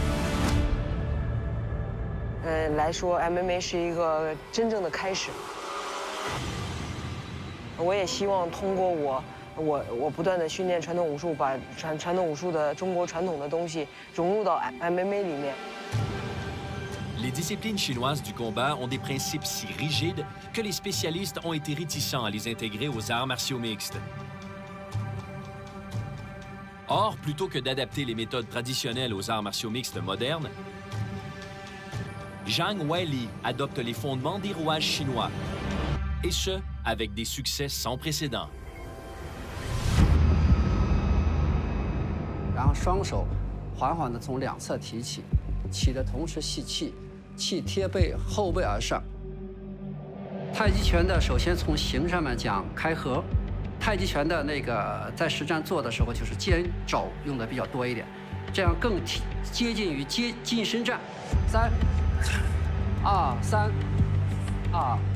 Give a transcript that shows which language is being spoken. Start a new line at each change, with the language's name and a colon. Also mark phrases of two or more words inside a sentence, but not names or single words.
Chinese: 来说 MMA 是一个真正的开始。我也希望通过我不断的训练传统武术，把传统武术的中国传统的东西融入到 MMA 里面。
French: Les disciplines chinoises du combat ont des principes si rigides que les spécialistes ont été réticents à les intégrer aux arts martiaux mixtes. Or, plutôt que d'adapter les méthodes traditionnelles aux arts martiaux mixtes modernes, Zhang Weili adopte les fondements des rouages chinois, et ce, avec des succès sans précédent.
Chinese: 然后双手缓缓地从两侧提起，起的同时吸气，气贴背后背而上。太极拳的首先从形上面讲开合，太极拳的那个在实战做的时候就是肩肘用的比较多一点，这样更接近于近身战。3、2、3、2。